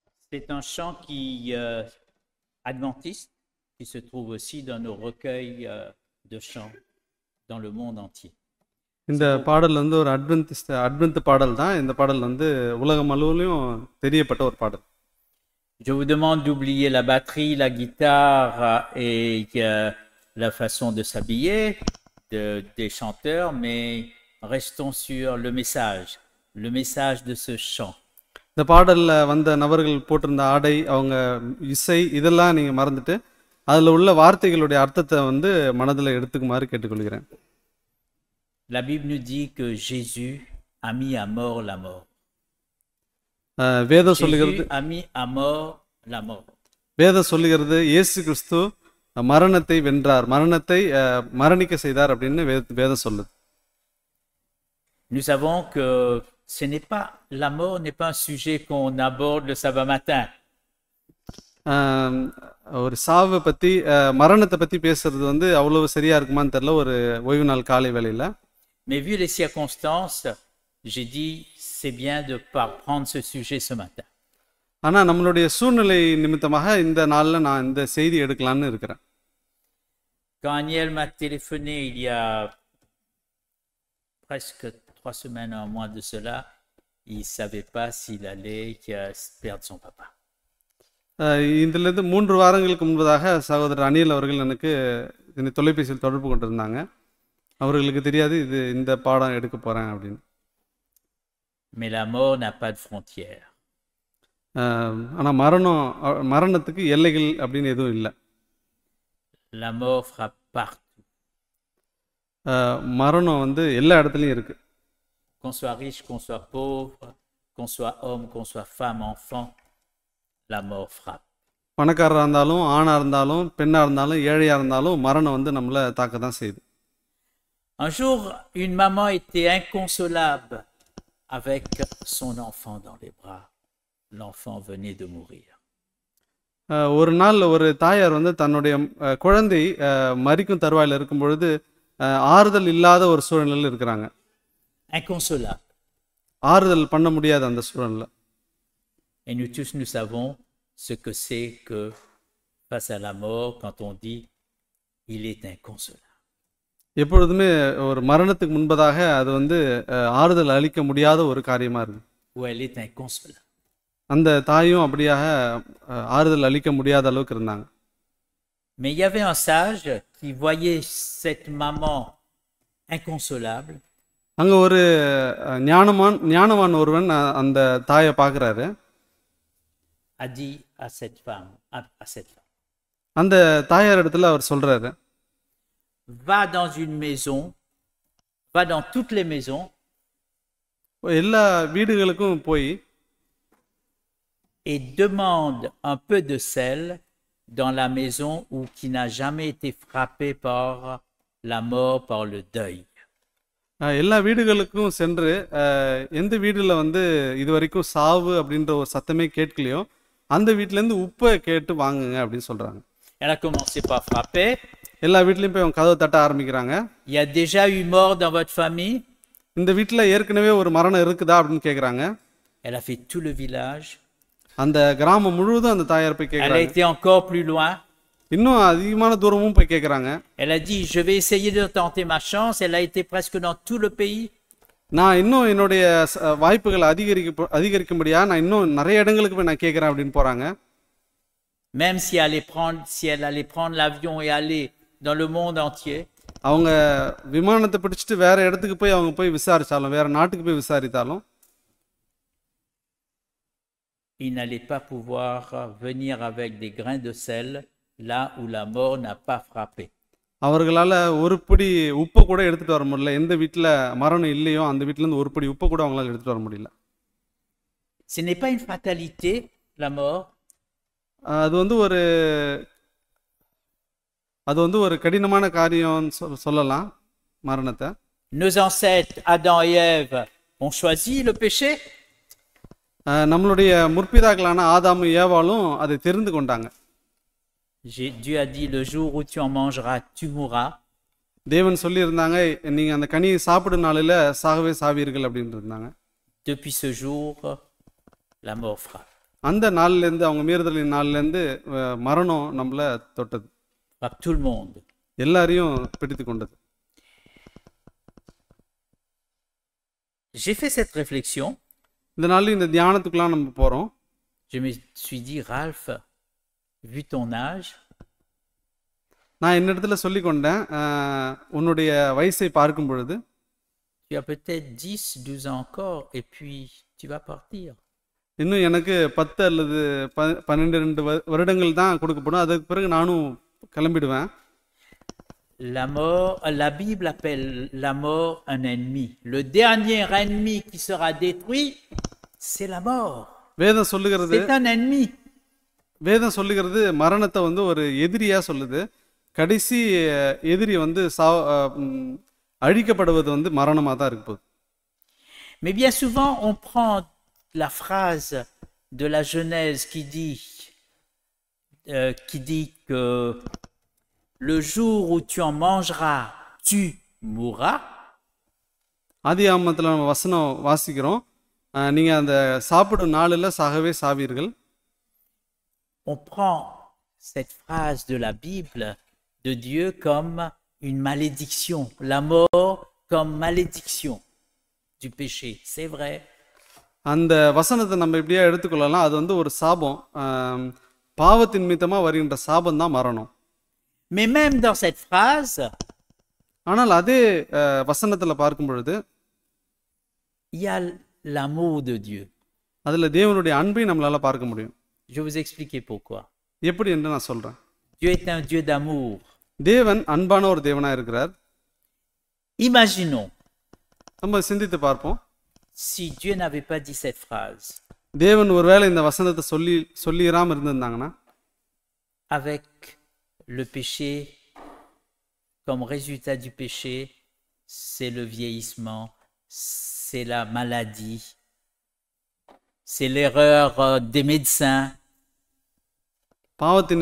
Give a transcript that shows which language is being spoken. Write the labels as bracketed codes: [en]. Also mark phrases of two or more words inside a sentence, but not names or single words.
[fr] C'est un chant adventiste qui se trouve aussi dans nos recueils de chants dans le monde entier. [ta] இந்த பாடல் வந்து ஒரு அட்வென்ட் பாடல் தான். இந்த பாடல் வந்து உலகம் முழுவதும் தெரியப்பட்ட ஒரு பாடல். [fr] Je vous demande d'oublier la batterie, la guitare et la façon de s'habiller des chanteurs, mais restons sur le message de ce chant. [ta] இந்த பாடல்ல வந்த நபர்கள் போட்டிருந்த ஆடை, அவங்க இசை, இதெல்லாம் நீங்க மறந்துட்டு அதுல உள்ள வார்த்தைகளுடைய அர்த்தத்தை வந்து மனதில் எடுத்துக்குமாறு கேட்டுக்கொள்கிறேன். [fr] La Bible nous dit que Jésus a mis à mort la mort. [ta] வேதம் சொல்லுகிறது, [fr] Jésus a mis à mort la mort. [ta] வேதம் சொல்லுகிறது இயேசு கிறிஸ்து மரணத்தை வென்றார், மரணத்தை மரணிக்க செய்தார் அப்படின்னு வேதம் சொல்லுது. [fr] Nous savons que la mort n'est pas un sujet qu'on aborde le sabbat matin. [ta] ஒரு சாவை பத்தி, மரணத்தை பத்தி பேசுறது வந்து அவ்வளவு சரியா இருக்குமான்னு தெரியல ஒரு ஓய்வு நாள் காலை வேளையில. [fr] Mais vu les circonstances, j'ai dit c'est bien de prendre ce sujet ce matin. [ta] ஆனா நம்மளுடைய சூழ்நிலை நிமித்தமாக இந்த நாள்ல நான் இந்த செய்தி எடுக்கலாம்னு இருக்கிறேன். [fr] Quand Aniel m'a téléphoné il y a presque 3 semaines, un mois de cela, il ne savait pas s'il allait perdre son papa. [ta] இதிலிருந்து 3 வாரங்களுக்கு முன்பதாக சகோதரர் அனில் அவர்கள் எனக்கு இந்த தொலைபேசியில் தொடர்பு கொண்டிருந்தாங்க. அவர்களுக்கு தெரியாது இந்த பாடம் எடுக்க போறேன் அப்படின்னு. [fr] Mais la mort n'a pas de frontières. [ta] ஆனா மரணத்துக்கு எல்லைகள் அப்படின்னு எதுவும் இல்லை. [fr] La mort frappe partout. [ta] மரணம் வந்து எல்லா இடத்துலையும் இருக்கு. [fr] Qu'on soit riche, qu'on soit pauvre, qu'on soit homme, qu'on soit femme, enfant, la mort frappe. [ta] பணக்காரராக இருந்தாலும், ஆணா இருந்தாலும், பெண்ணா இருந்தாலும், ஏழையா இருந்தாலும் மரணம் வந்து நம்மளை தாக்க தான் செய்யுது. [fr] Un jour, une maman était inconsolable avec son enfant dans les bras. L'enfant venait de mourir. [ta] ஒரு நாள் ஒரு தாயார் வந்து தன்னுடைய குழந்தை மரிக்கும் தருவாயில் இருக்கும் பொழுது ஆறுதல் இல்லாத ஒரு சூழ்நிலையில் இருக்கிறாங்க. [fr] Inconsolable. [ta] ஆறுதல் பண்ண முடியாத அந்த சூழ்நிலை. [fr] Et nous tous, nous savons ce que c'est que face à la mort, quand on dit il est inconsolable. [ta] எப்பொழுதுமே ஒரு மரணத்துக்கு முன்பதாக அது வந்து ஆறுதல் அளிக்க முடியாத ஒரு காரியமா இருக்கு. [fr] Ou elle est inconsolable. [ta] அந்த தாயும் அப்படியாக ஆறுதல் அளிக்க முடியாத அளவுக்கு இருந்தாங்க. [fr] Mais il y avait un sage qui voyait cette maman inconsolable. [ta] அங்க ஒரு ஞானவான் ஒருவன் அந்த தாயை பார்க்கிறாரு. [fr] A dit à cette femme, [ta] அந்த தாயார் இடத்துல அவர் சொல்றாரு, [fr] va dans une maison, va dans toutes les maisons, [ta] எல்லா வீடுகளுக்கும் போய் [fr] et demande un peu de sel dans la maison où qui n'a jamais été frappé par la mort, par le deuil. [ta] எல்லா வீடுகளுக்கும் சென்று எந்த வீடுல வந்து இதுவரைக்கும் சாவு அப்படின்ற ஒரு சத்தமே கேட்கலையோ அந்த வீட்டுல இருந்து உப்பை கேட்டு வாங்குங்க அப்படின்னு சொல்றாங்க. [fr] Elle a commencé par frapper. [ta] எல்லா வீட்லயும் போய் அவங்க கதவை தட்ட ஆரம்பிக்கிறாங்க. [fr] Il y a déjà eu mort dans votre famille? [ta] இந்த வீட்டுல ஏற்கனவே ஒரு மரணம் இருக்குதா அப்படின்னு கேக்குறாங்க. [fr] Elle a fait tout le village. [ta] அந்த கிராமம் முழுவதும் அந்த தாயார் போய் கேக்குறாங்க. [fr] Elle a été encore plus loin. [ta] இன்னும் அதிகமான தூரமும் போய் கேக்குறாங்க. [fr] Elle a dit je vais essayer de tenter ma chance. Elle a été presque dans tout le pays. [ta] நான் இன்னும் என்னுடைய வாய்ப்புகளை அதிகரிக்கும்படியா நான் இன்னும் நிறைய இடங்களுக்கு போய் நான் கேட்கிறேன் அப்படின்னு போறாங்க. [fr] Même si elle allait prendre l'avion et aller dans le monde entier. [ta] அவங்க விமானத்தை பிடிச்சிட்டு வேற இடத்துக்கு போய் அவங்க போய் விசாரிச்சாலும், வேற நாட்டுக்கு போய் விசாரித்தாலும் [fr] il n'allait pas pouvoir venir avec des grains de sel là où la mort n'a pas frappé. [ta] அவர்களால ஒரு பிடி உப்பை கூட எடுத்துட்டு வர முடியல. எந்த வீட்டுல மரணம் இல்லையோ அந்த வீட்டுல இருந்து ஒரு பிடி உப்பை கூட அவங்களால எடுத்துட்டு வர முடியல. [fr] Ce n'est pas une fatalité, la mort. [ta] அது வந்து ஒரு கடினமான காரியம் சொல்லலாம் மரணத்தை. [fr] Nos ancêtres Adam et Ève ont choisi le péché. [ta] நம்மளுடைய முற்பிதாக்களான ஆதாம் ஏவாளும் அதை தெரிந்து கொண்டாங்க. [fr] Dieu a dit le jour où tu en mangeras, tu mourras. [ta] தேவன் சொல்லி இருந்தாங்க நீங்க அந்த கனியை சாப்பிடும் நாளில சாகவே சாவீர்கள் அப்படின்னு இருந்தாங்க. [fr] Depuis ce jour, la mort frappe. [ta] அந்த நாள்லேருந்து அவங்க மீறுதலின் நாள்லேருந்து மரணம் நம்மளை தொட்டது, [fr] frappe tout le monde. [ta] எல்லாரையும் பிடித்து கொண்டது. [fr] J'ai fait cette réflexion. [ta] இந்த நாள் இந்த தியானத்துக்குலாம் நம்ம போகிறோம். [fr] Je me suis dit, Ralph, vu ton âge, [ta] நான் என்னிடத்துல சொல்லி கொண்டேன், உன்னுடைய வயசை பார்க்கும் பொழுது [fr] tu as peut-être 10, 12 ans encore, et puis tu vas partir. [ta] இன்னும் எனக்கு 10 அல்லது 12 வருடங்கள் தான் கொடுக்கப்படும், அதுக்கு பிறகு நானும் கிளம்பிடுவேன். [fr] La mort, la Bible appelle la mort un ennemi. Le dernier ennemi qui sera détruit, c'est la mort. [ta] வேதம் சொல்லுகிறது, [fr] C'est un ennemi. [ta] வேதம் சொல்லுகிறது மரணத்தை வந்து ஒரு எதிரியா சொல்லுது. கடைசி எதிரி வந்து அழிக்கப்படுவது வந்து மரணமாக தான் இருக்க போகுது. [fr] Mais bien souvent, on prend la phrase de la Genèse qui dit que le jour où tu en mangeras, tu mourras. [ta] ஆதியாகமத்தில் நம்ம வசனம் வாசிக்கிறோம், நீங்கள் அந்த சாப்பிடும் நாளில் சாகவே சாவீர்கள். [fr] On prend cette phrase de la Bible de Dieu comme une malédiction, la mort comme malédiction du péché. C'est vrai. [ta] அந்த வசனத்தை நம்ம இப்படியே எடுத்துக்கொள்ளலாம், அது வந்து ஒரு சாபம், பாவத்தின் நிமித்தமாக வருகின்ற சாபம் தான் மரணம். [fr] Mais même dans cette phrase, [ta] ஆனால் அதே வசனத்தில் பார்க்கும் பொழுது [fr] il y a l'amour de Dieu. [ta] அதில் தேவனுடைய அன்பை நம்மளால் பார்க்க முடியும். [fr] Je vais vous expliquer pourquoi. [ta] எப்படி என்று நான் சொல்கிறேன். [fr] Dieu est un Dieu d'amour. [ta] தேவன் அன்பான ஒரு தேவனாக இருக்கிறார். [fr] Imaginons, [ta] நம்ம சிந்தித்து பார்ப்போம், [fr] si Dieu n'avait pas dit cette phrase, [ta] தேவன் ஒருவேளை இந்த வசனத்தை சொல்லிராமல் இருந்திருந்தாங்கன்னா, [fr] avec le péché, comme résultat du péché, c'est le vieillissement, c'est la maladie, c'est l'erreur des médecins, [ta] பாவத்தின்